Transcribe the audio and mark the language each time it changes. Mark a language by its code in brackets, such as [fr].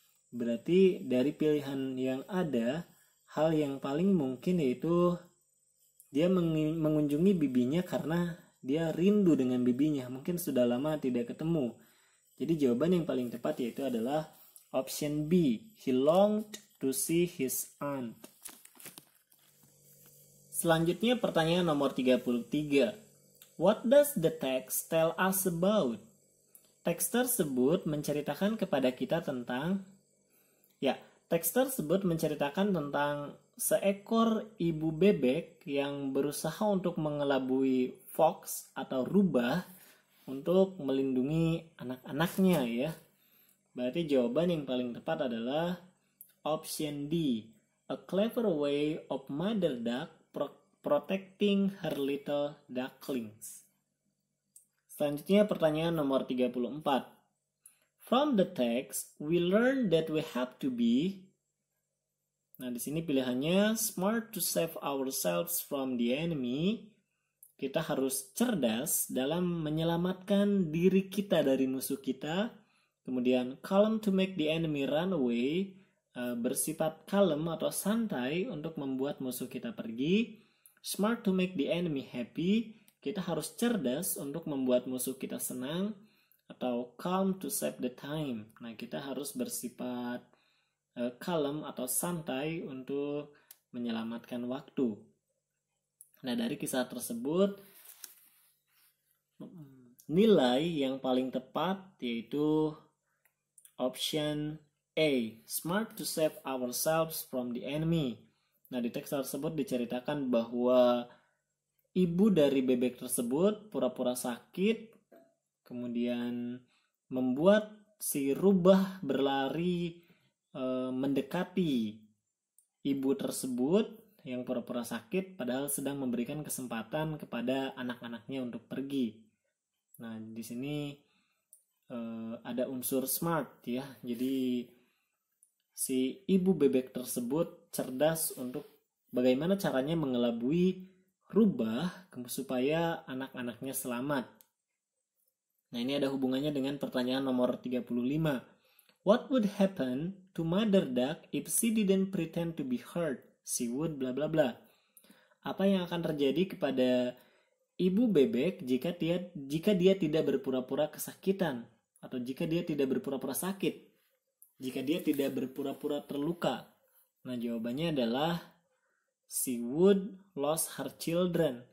[id] Berarti dari pilihan yang ada, hal yang paling mungkin yaitu dia mengunjungi bibinya karena dia rindu dengan bibinya, mungkin sudah lama tidak ketemu. Jadi jawaban yang paling tepat yaitu adalah option B, [en] he longed to see his aunt. [id] Selanjutnya pertanyaan nomor 33. [en] What does the text tell us about? [id] Teks tersebut menceritakan kepada kita tentang, teks tersebut menceritakan tentang seekor ibu bebek yang berusaha untuk mengelabui fox atau rubah untuk melindungi anak-anaknya ya. Berarti jawaban yang paling tepat adalah [en] option D, a clever way of mother duck protecting her little ducklings. [id] Selanjutnya pertanyaan nomor 34. [en] From the text, we learn that we have to be. [id] Nah, di sini pilihannya [en] smart to save ourselves from the enemy. [id] Kita harus cerdas dalam menyelamatkan diri kita dari musuh kita. Kemudian [en] calm to make the enemy run away, [id] bersifat kalem atau santai untuk membuat musuh kita pergi. [en] Smart to make the enemy happy, [id] kita harus cerdas untuk membuat musuh kita senang. Atau [en] calm to save the time. [id] Nah, kita harus bersifat kalem atau santai untuk menyelamatkan waktu. Nah, dari kisah tersebut nilai yang paling tepat yaitu option A, [en] smart to save ourselves from the enemy. [id] Nah, di teks tersebut diceritakan bahwa ibu dari bebek tersebut pura-pura sakit, kemudian membuat si rubah berlari mendekati ibu tersebut yang pura-pura sakit padahal sedang memberikan kesempatan kepada anak-anaknya untuk pergi. Nah, di sini ada unsur smart ya. Jadi si ibu bebek tersebut cerdas untuk bagaimana caranya mengelabui rubah supaya anak-anaknya selamat. Nah, ini ada hubungannya dengan pertanyaan nomor 35. [en] What would happen to mother duck if she didn't pretend to be hurt? She would bla bla bla. [id] Apa yang akan terjadi kepada ibu bebek jika dia tidak berpura-pura kesakitan atau jika dia tidak berpura-pura sakit? Jika dia tidak berpura-pura terluka. Nah, jawabannya adalah [en] she would lose her children.